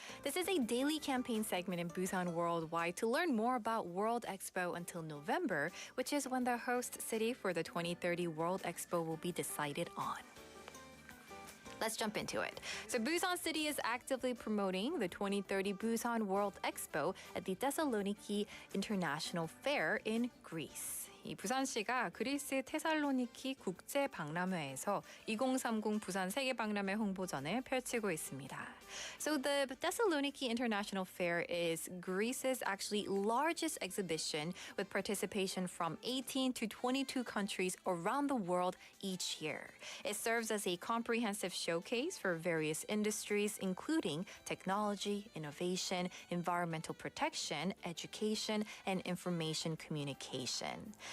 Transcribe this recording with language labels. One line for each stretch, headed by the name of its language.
English: This is a daily campaign segment in Busan Worldwide to learn more about World Expo until November, which is when the host city for the 2030 World Expo will be decided on. Let's jump into it. So Busan City is actively promoting the 2030 Busan World Expo at the Thessaloniki International Fair in Greece.
Korean: 이 부산시가 그리스 테살로니키 국제박람회에서 2030 부산 세계박람회 홍보전을 펼치고 있습니다.
English: So the Thessaloniki International Fair is Greece's actually largest exhibition with participation from 18 to 22 countries around the world each year. It serves as a comprehensive showcase for various industries including technology, innovation, environmental protection, education, and information communication.